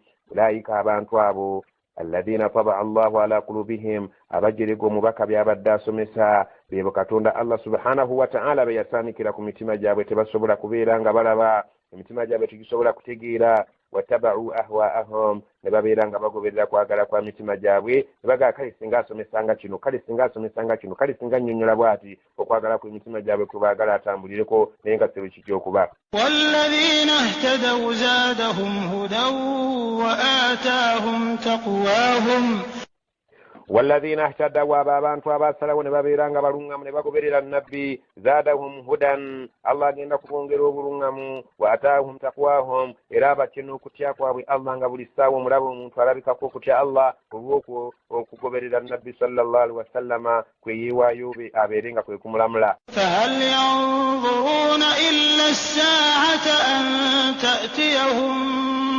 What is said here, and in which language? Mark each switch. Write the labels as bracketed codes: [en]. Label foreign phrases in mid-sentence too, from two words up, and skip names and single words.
[lg] ulaika abantu abo [ar] الذين طبع الله على قلوبهم, [lg] abajerega omubaka byabadde asomesa bebo Katonda Allah [ar] سبحانه وتعالى [lg] be yasaanikira ku mitima gyabwe, tebasobola kubeera nga balaba, emitima gyabwe tegisobola kutegeera. [ar] واتبعوا أهواءهم, [lg] ne babeera nga bagoberera kwagala kwa mitima gyabwe, ne bagaa kale singa asomesanga kino, kale singa asomesanga kino, kale singa nnyonnyola bw'ati, okwagala kw'emitima gyabwe kwe baagala atambulireko, naye nga sebo kijja okuba. [ar] والذين اهتدوا زادهم هدى وآتاهم تقواهم. والذين اهتدوا [lg] abantu abasalawo ne babeera nga balungamu ne bagoberera nabbi, [ar] زادهم هدى, [lg] Allah agenda kubongera obulungamu, [ar] وآتاهم تقواهم, [lg] era bakina okutya kwabwe Allah nga buli ssaawa omulaba omuntu alabikako okutya Allah olw'okwo okugoberera nabbi [ar] صلى الله عليه وسلم [lg] kwe yeewaayo abeere nga kwe kumulamula. [ar] فهل ينظرون إلا الساعة أن تأتيهم